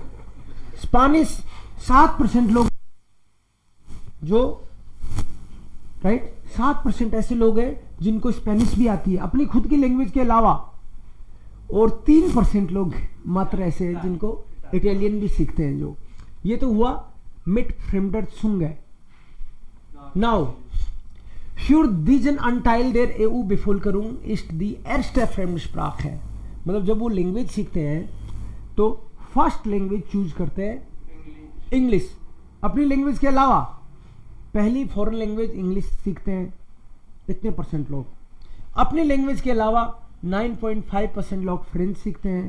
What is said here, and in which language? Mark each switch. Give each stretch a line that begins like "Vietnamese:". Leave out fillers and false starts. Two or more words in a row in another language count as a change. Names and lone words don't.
Hindi: स्पेनिश 7% लोग जो, राइट, 7% ऐसे लोग हैं जिनको स्पेनिश भी आती है अपनी खुद की लैंग्वेज के अलावा, और 3% लोग मात्र ऐसे हैं जिनको इटालियन भी सीखते हैं। जो ये तो हुआ
German: mit fremder Zunge
Hindi: है।
German: नाउ Für diesen Anteil der EU-Bevölkerung ist die erste Fremdsprache,
Hindi: मतलब जब वो लैंग्वेज सीखते हैं तो
English: first language
Hindi: चूज करते हैं इंग्लिश। अपनी लैंग्वेज के अलावा पहली
English: foreign language
Hindi: इंग्लिश सीखते हैं इतने % लोग। अपनी लैंग्वेज के अलावा 9.5% लोग फ्रेंच सीखते हैं।